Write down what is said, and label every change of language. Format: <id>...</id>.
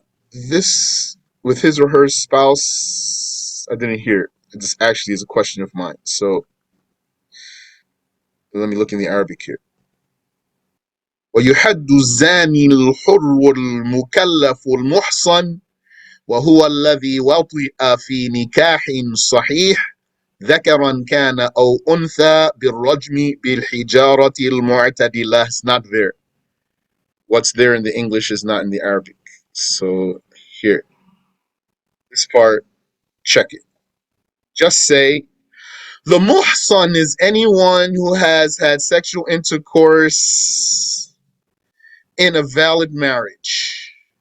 <en>This, with his or her spouse, I didn't hear it. This actually is a question of mine. So let me look in the Arabic here.</en> <ar>ويحد الزاني الحر المكلف المحصن وهو الذي وطئ في نكاح صحيح ذكرا كان أو أنثى بالرجم بالحجارة المعتدلة.</ar> <en>It's not there. What's there in the English is not in the Arabic. So here, this part, check it. Just say, the muhsan is anyone who has had sexual intercourse in a valid marriage.</en>